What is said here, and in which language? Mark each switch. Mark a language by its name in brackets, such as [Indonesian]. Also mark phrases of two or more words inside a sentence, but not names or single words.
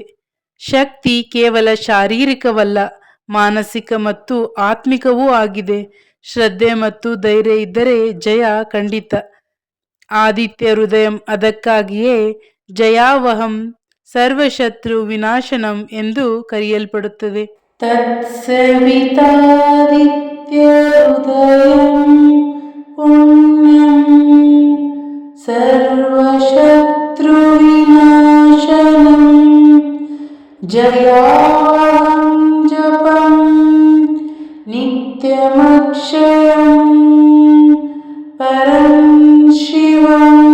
[Kannada] ಶಕ್ತಿ ಕೇವಲ ಶಾರೀರಿಕವಲ್ಲ, ಮಾನಸಿಕ ಮತ್ತು ಆತ್ಮಿಕವೂ ಆಗಿದೆ. ಶ್ರದ್ಧೆ ಮತ್ತು ಧೈರ್ಯ ಇದ್ದರೆ ಜಯ ಖಂಡಿತ. ಆದಿತ್ಯ ಹೃದಯಂ. ಅದಕ್ಕಾಗಿಯೇ [Sanskrit] ಜಯಾವಹಂ ಸರ್ವಶತ್ರು ವಿನಾಶನಂ [Kannada] ಎಂದು ಕರೆಯಲ್ಪಡುತ್ತದೆ. [Sanskrit] ತತ್ಸವಿತಾದಿತ್ಯ ಹೃದಯಂ ಪುಣ್ಯಂ ಸರ್ವಶತ್ರು ವಿನಾಶನಂ ಜಯಾವಹಂ ಜಪಂ ನಿತ್ಯಮಕ್ಷಯಂ ಪರಂ ಶಿವಂ.